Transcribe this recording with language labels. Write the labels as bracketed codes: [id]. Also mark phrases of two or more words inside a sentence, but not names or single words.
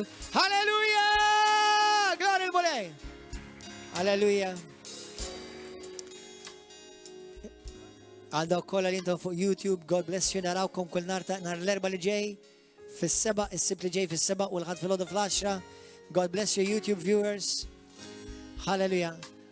[mt] Halleluja. Gloria l-mulej. Halleluja. Għal dawk kollha li intom fuq YouTube, [en] God bless you, [mt] narawkom kull nar l-erba' li ġej fis-seba', is-sibt li ġej fis-seba' u l-ħadd fil-għodu fl-10. [en] God bless you YouTube viewers. [mt] Halleluja.